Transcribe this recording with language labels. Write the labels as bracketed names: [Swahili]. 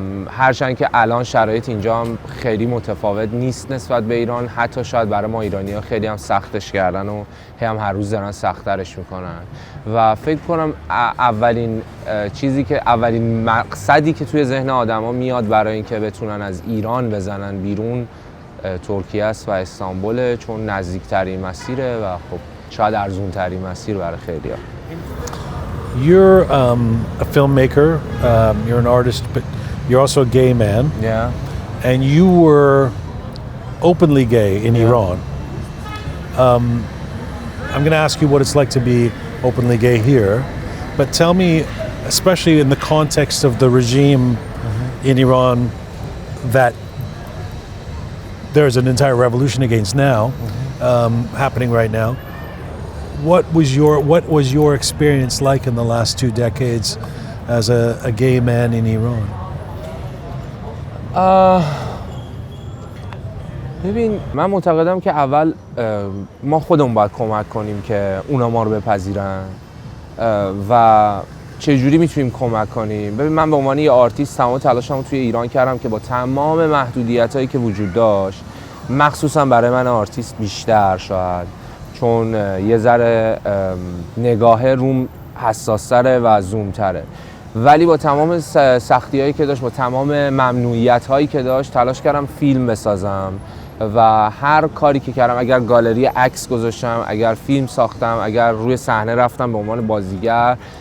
[Persian] هرچند که الان شرایط اینجا هم خیلی متفاوت نیست نسبت به ایران، حتی شاید برای ما ایرانی‌ها خیلی هم سختش کردن و هم هر روز دارن سخت‌ترش میکنن و فکر کنم اولین مقصدی که توی ذهن آدما میاد برای اینکه بتونن از ایران بزنن بیرون ترکیه است و استانبول، چون نزدیکترین مسیره و خب شاید ارزونترین مسیر برای خیلی‌ها. [English] You're a filmmaker, you're an artist, but you're also a gay man. Yeah. And you were openly gay in Iran. I'm going to ask you what it's like to be openly gay here, but tell me, especially in the context of the regime in Iran that there's an entire revolution against now, happening right now. What was your experience like in the last 2 decades as a gay man in Iran? [Persian] ببین من معتقدم که اول ما خودمون باید کمک کنیم که اونا ما رو بپذیرن و چجوری میتونیم کمک کنیم. ببین من به عنوان یه آرتیست تمام تلاشمو توی ایران کردم که با تمام محدودیتایی که وجود داشت، مخصوصا برای من آرتیست بیشتر شاید، چون یه ذره نگاه روم حساس‌تره و زوم‌تره، ولی با تمام سختی‌هایی که داشت، با تمام ممنوعیت‌هایی که داشت، تلاش کردم فیلم بسازم و هر کاری که کردم، اگر گالری عکس گذاشتم، اگر فیلم ساختم، اگر روی صحنه رفتم به عنوان بازیگر،